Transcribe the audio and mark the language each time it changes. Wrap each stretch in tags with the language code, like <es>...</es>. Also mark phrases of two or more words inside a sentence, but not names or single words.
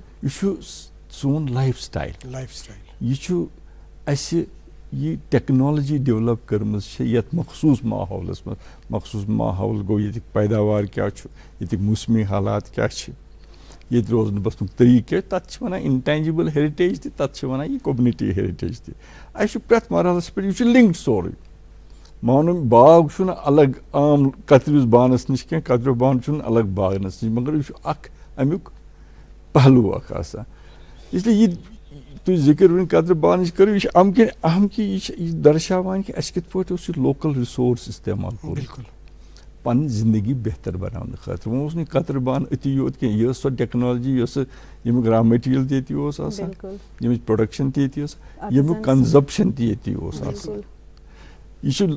<ks>یہِ چھُ سون لایف سٹایل, یہِ چھُ اسہِ یہ ٹیکنالوجی ڈیولپ کرمٕژ چھِ یَتھ مخصوٗص ماحولَس منٛز مخصوٗص ماحول گوٚو ییٚتِکۍ پیداوار کیٛاہ چھُ ییٚتِکۍ موسمی حالات کیٛاہ چھِ ییٚتہِ روزنہٕ بسنُک طریٖقہٕ کیٛاہ تَتھ چھِ وَنان</ks> <en>intangible heritage</en> <ks>تہِ تَتھ چھِ وَنان یہِ</ks> <en>community heritage</en> <ks>تہِ اَسہِ چھُ پرٛٮ۪تھ مرحلَس پٮ۪ٹھ یہِ چھُ لِنکڈ سورُے مانو باغ چھُنہٕ الگ عام کترِوِس بانَس نِش کینٛہہ کتریو بانہٕ چھُنہٕ الگ باغنَس نِش مگر یہِ چھُ اکھ امیُک پہلوٗ اکھ آسان</ks> <ur>اس لیے</ur> <ks>یہِ تُہۍ ذِکر وٕنۍ کترِ بانٕچ کٔرِو یہِ چھِ اَمہِ کِنۍ اہم کہِ یہِ چھِ یہِ درشاوان کہِ اَسہِ کِتھ پٲٹھۍ اوس یہِ لوکل رِسورس استعمال کوٚرمُت پنٕنۍ زندگی بہتر بناونہٕ خٲطرٕ وۄنۍ اوس نہٕ یہِ کترِ بانہٕ أتی یوت کینٛہہ یہِ ٲس سۄ ٹیکنالجی یۄس ییٚمیُک</ks> <en>raw material</en> <ks>تہِ ییٚتی اوس آسان ییٚمِچ پرٛوڈکشن تہِ ییٚتی ٲس ییٚمیُک کنزپشن تہِ ییٚتی اوس آسان یہ</ks>